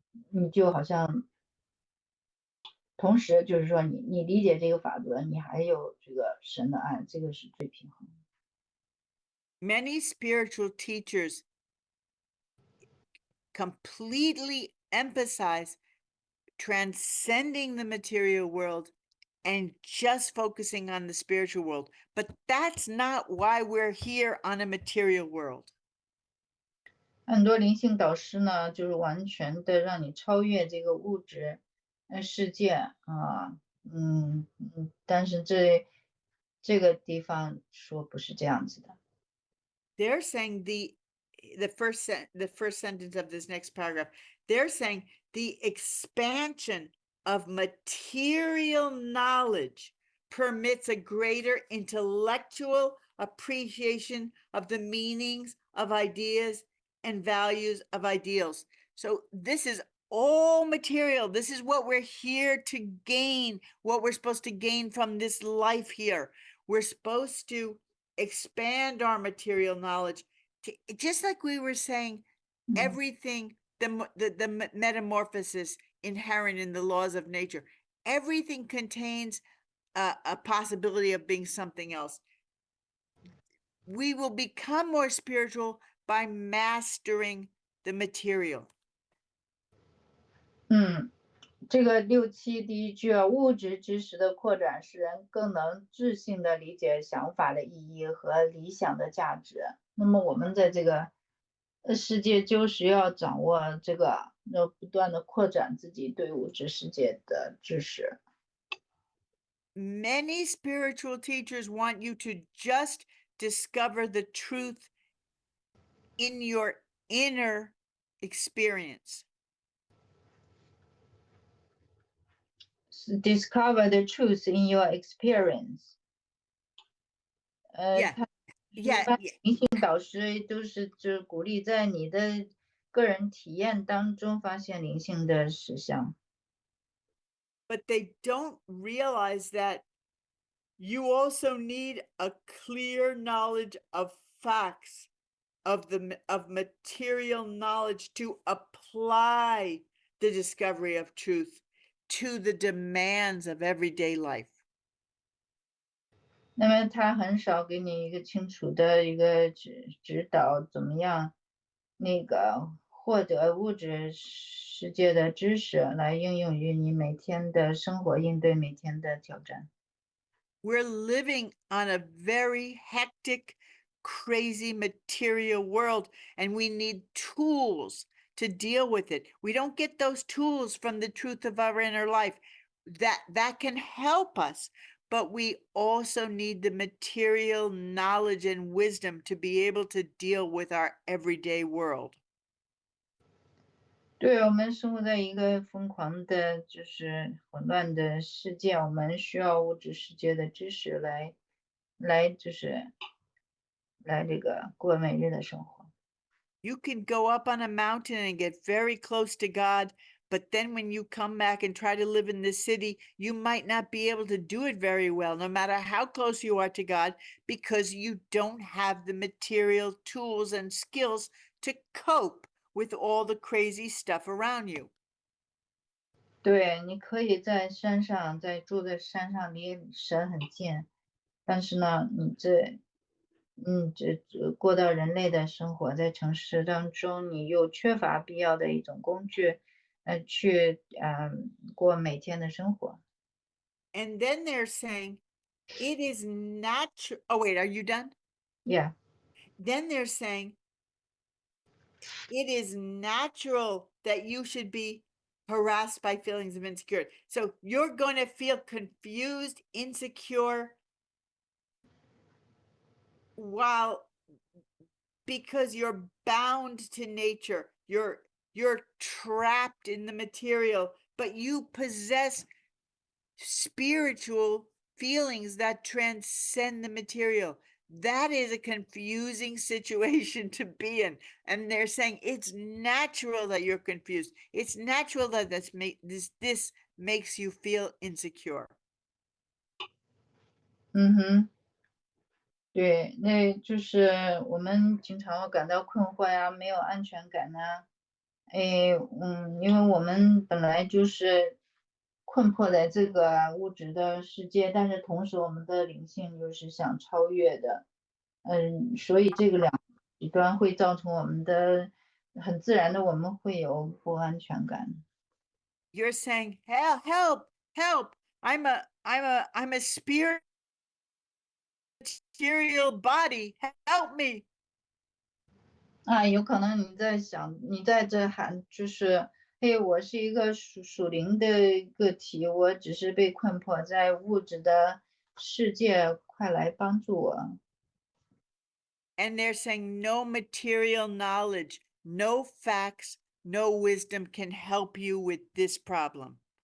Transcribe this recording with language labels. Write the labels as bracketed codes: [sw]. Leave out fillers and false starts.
[zh] 你就好像同时就是说你理解这个法则，你还有这个神的爱，这个是最平衡的。 [en] Many spiritual teachers completely emphasize transcending the material world and just focusing on the spiritual world. But that's not why we're here on a material world. [zh] 很多灵性导师呢，就是完全的让你超越这个物质世界啊，但是这个地方说不是这样子的。 [en] They're saying the first sentence of this next paragraph, they're saying the expansion of material knowledge permits a greater intellectual appreciation of the meanings of ideas and values of ideals. So this is all material. This is what we're here to gain, what we're supposed to gain from this life here. We're supposed to expand our material knowledge to, just like we were saying, everything, the metamorphosis inherent in the laws of nature, everything contains a possibility of being something else. We will become more spiritual by mastering the material. [zh] 这个6、7第一句啊，物质知识的扩展使人更能智性的理解想法的意义和理想的价值。那么我们在这个世界就是要掌握这个，要不断的扩展自己对物质世界的知识。 [en] Many spiritual teachers want you to just discover the truth in your inner experience. Discover the truth in your experience. Yeah. [zh] 灵性导师都是就是鼓励在你的个人体验当中发现灵性的实相。 [en] But they don't realize that you also need a clear knowledge of facts, of material knowledge to apply the discovery of truth to the demands of everyday life. [zh] 那么他很少给你一个清楚的一个指导，怎么样那个获得物质世界的知识来应用于你每天的生活，应对每天的挑战。 [en] We're living on a very hectic, crazy material world, and we need tools to deal with it. We don't get those tools from the truth of our inner life. That can help us, but we also need the material knowledge and wisdom to be able to deal with our everyday world. [zh] 对，我们生活在一个疯狂的，就是混乱的世界，我们需要物质世界的知识来这个过每日的生活。 [en] You can go up on a mountain and get very close to God, but then when you come back and try to live in the city, you might not be able to do it very well, no matter how close you are to God, because you don't have the material tools and skills to cope with all the crazy stuff around you. [zh] 对，你可以在山上，住在山上，离神很近，但是呢，你这过到人类的生活，在城市当中，你又缺乏必要的一种工具，去过每天的生活。 [en] And then they're saying it is natural. Oh, wait, are you done? Yeah. Then they're saying it is natural that you should be harassed by feelings of insecurity. So you're going to feel confused, insecure, because you're bound to nature. You're trapped in the material, but you possess spiritual feelings that transcend the material. That is a confusing situation to be in. And they're saying it's natural that you're confused. It's natural that this makes you feel insecure. [zh] 对，那就是我们经常会感到困惑呀，没有安全感呐。因为我们本来就是困迫在这个物质的世界，但是同时我们的灵性又是想超越的。所以这个两极端会造成我们的很自然的，我们会有不安全感。 [en] You're saying, help! I'm a spirit material body. Help me! [zh] 有可能你在想，你在这喊，就是嘿，我是一个属灵的个体，我只是被困迫在物质的世界，快来帮助我。 [en] And they're saying no material knowledge, no facts, no wisdom can help you with this problem.